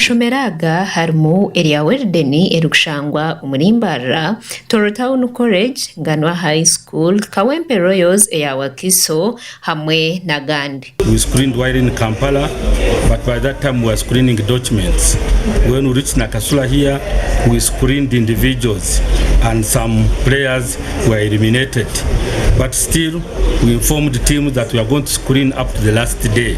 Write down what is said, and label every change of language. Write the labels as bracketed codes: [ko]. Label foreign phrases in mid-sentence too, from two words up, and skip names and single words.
[nyn] Amashomero aga harimu erya Werideni erukushangwa Umurimbarra, Toro Town College, Nganwa High School, Kawempe Royals eya Wakiso hamwe n'agandi. [en] We screened while in Kampala, but by that time we were screening documents. When we reached Nakasula here, we screened individuals and some players were eliminated. But still, we informed the team that we are going to screen up to the last day.